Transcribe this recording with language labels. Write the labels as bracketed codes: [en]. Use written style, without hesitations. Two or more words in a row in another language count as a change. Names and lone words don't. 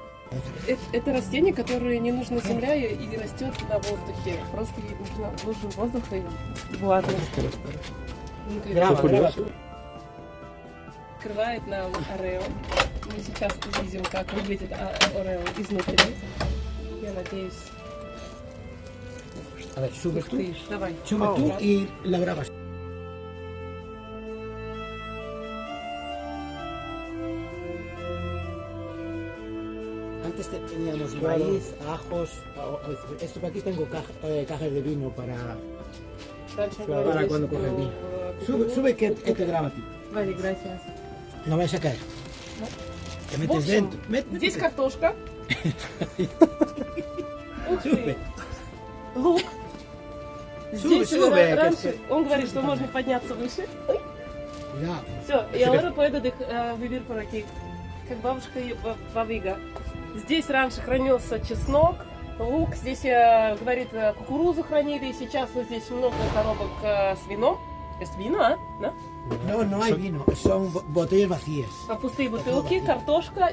[ru] Это растение, которое не нужна земля и растет на воздухе. Просто ей нужен воздух и влажность. [es] Graba, graba. [ru] Открывает нам Орео. Мы сейчас увидим, как выглядит Орео изнутри. Я надеюсь. [es] A ver, subes tú, [ru] Давай. [es] sube tú y la grabas. Antes teníamos maíz, ajos, esto que aquí tengo cajas de vino para cuando coge el vino. Sube que te graba a ti. Vale, gracias. No vayas a caer. Te [ru] В [es] metes [ru] общем, [es] dentro. [ru] здесь картошка. Ух [es] Sube. [ru] ты. Лук. [es] Sube, [ru] Здесь [es] sube. [ru] раньше он говорит, что можно подняться выше. [es] Cuidado. [ru] Все, и [es] ahora puedo vivir por aquí. [ru] Как бабушка и бабига. Здесь раньше хранился чеснок, лук. Здесь, говорит, кукурузу хранили. Сейчас вот здесь много коробок с вином. [es] Es vino, [ru] а? Да? [es] No, no hay vino, son botellas vacías. [ru] А пустые бутылки, картошка.